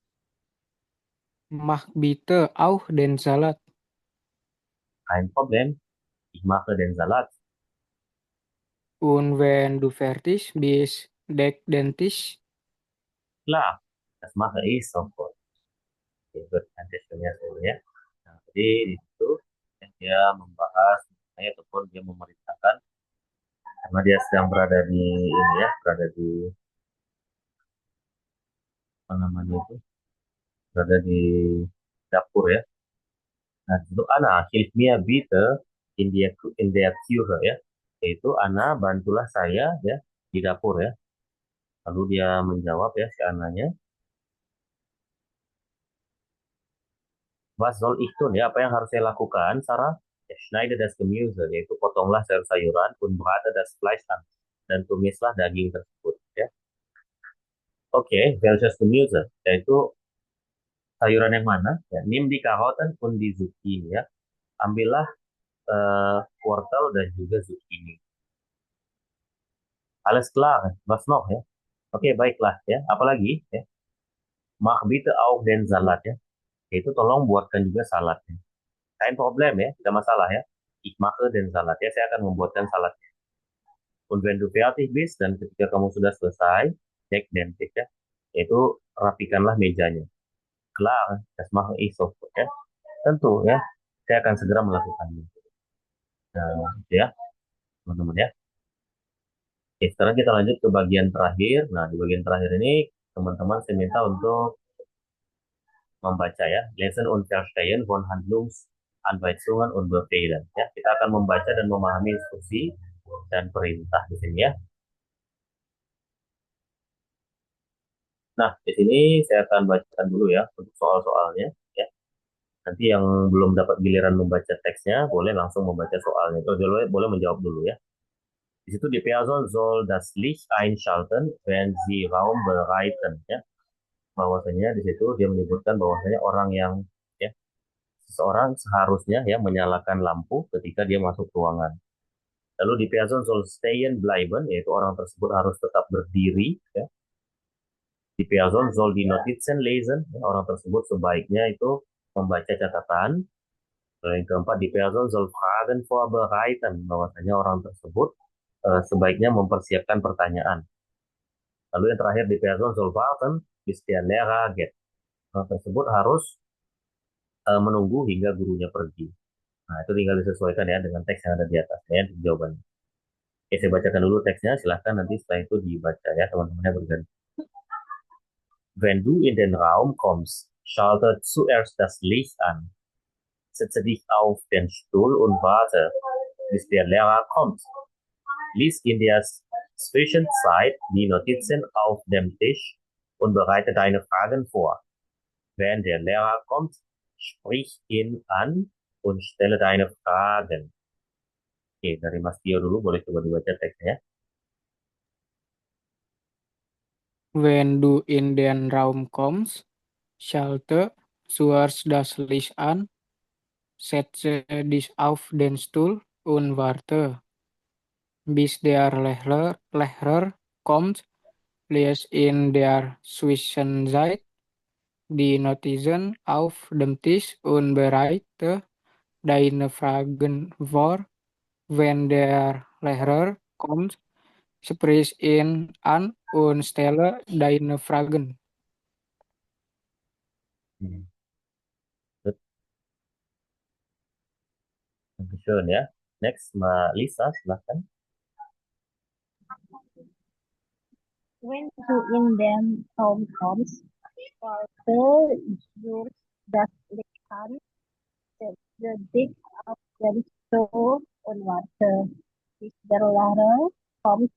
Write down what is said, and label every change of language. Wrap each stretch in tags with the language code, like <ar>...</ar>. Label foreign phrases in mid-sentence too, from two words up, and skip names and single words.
<de>Mach bitte auch den Salat. Kein Problem. Ich mache den Salat. Und wenn du fertig bist, deck den Tisch. Klar, das mache ich sofort.</de> <en>Oke, good.</en> <id>Nanti sebenarnya dulu ya. Nah, jadi di situ dia membahas ataupun dia memerintahkan karena dia sedang berada di ini ya, berada di apa namanya itu, berada di dapur ya. Nah, itu Ana,</id> <de>hilf mir bitte in der Küche ya.</de> <id>Yaitu Ana, bantulah saya ya di dapur ya. Lalu dia menjawab ya si Ananya,</id> <de>was soll ich tun ya?</de> <id>Apa yang harus saya lakukan, Sarah? Ya,</id> <de>schneide das Gemüse,</de> <id>yaitu potonglah sayur-sayuran,</id> <de>und brate das Fleisch an,</de> <id>dan tumislah daging tersebut ya. Oke,</id> <de>welches Gemüse?</de> <id>Yaitu sayuran yang mana? Ya,</id> <de>nimm die Karotten und die Zucchini ya.</de> <id>Ambillah wortel dan juga zucchini.</id> <de>Alles klar, was noch</de> <id>ya? Oke, baiklah ya. Apalagi ya?</id> <de>Mach bitte auch den Salat ya.</de> <id>Yaitu tolong buatkan juga saladnya.</id> <de>Kein Problem</de> <id>ya, tidak masalah ya.</id> <de>Ich mache den Salat</de> <id>ya, saya akan membuatkan saladnya.</id> <de>Und wenn du fertig bist,</de> <id>dan ketika kamu sudah selesai,</id> <de>deck den Tisch ya.</de> <id>Yaitu rapikanlah mejanya.</id> <de>Klar, das mache ich sofort ya.</de> <id>Tentu ya, saya akan segera melakukannya. Nah, itu ya, teman-teman ya. Oke, sekarang kita lanjut ke bagian terakhir. Nah, di bagian terakhir ini, teman-teman saya minta untuk membaca ya.</id> <de>Lesen und Verstehen von Handlungsanweisungen und Befehlen.</de> <id>Ya, kita akan membaca dan memahami instruksi dan perintah di sini ya. Nah, di sini saya akan bacakan dulu ya untuk soal-soalnya ya. Nanti yang belum dapat giliran membaca teksnya boleh langsung membaca soalnya. Atau boleh menjawab dulu ya. Di situ</id> <de>die Person soll das Licht einschalten, wenn sie Raum bereiten ya.</de> <id>bahwasanya di situ dia menyebutkan bahwasanya orang yang ya seseorang seharusnya ya menyalakan lampu ketika dia masuk ruangan.</id> <de>Lalu die Person soll stehen bleiben,</de> <id>yaitu orang tersebut harus tetap berdiri ya.</id> <de>Die Person soll die Notizen lesen,</de> <id>ya, orang tersebut sebaiknya itu membaca catatan. Lalu yang keempat,</id> <de>die Person soll Fragen vorbereiten,</de> <id>bahwasanya orang tersebut sebaiknya mempersiapkan pertanyaan. Lalu yang terakhir,</id> <de>die Person soll warten bis der Lehrer geht.</de> <id>Orang tersebut harus menunggu hingga gurunya pergi. Nah, itu tinggal disesuaikan ya dengan teks yang ada di atasnya untuk jawabannya. Oke, saya bacakan dulu teksnya, silahkan nanti setelah itu dibaca ya teman-temannya berganti.</id> <de>Wenn du in den Raum kommst, schalte zuerst das Licht an. Setze dich auf den Stuhl und warte, bis der Lehrer kommt. Lies in der Zwischenzeit die Notizen auf dem Tisch und bereite deine Fragen vor. Wenn der Lehrer kommt, sprich ihn an und stelle deine Fragen.</de> <id>Oke, dari Mas Tio dulu, boleh coba dibaca teksnya.</id> <de>When du in den Raum kommst, schalte zuerst das Licht an, setze dich auf den Stuhl und warte, bis der Lehrer kommt. Lies in der Zwischenzeit die Notizen auf dem Tisch und bereite deine Fragen vor. Wenn der Lehrer kommt, sprich ihn an und stelle deine Fragen. Gut, Dankeschön ya.</de> <id>Next, Mbak Lisa, silahkan.</id> <de>When du in den Raum kommst, schalte zuerst das Licht an, setze dich auf den Stuhl und warte, bis der Lehrer kommt.</de>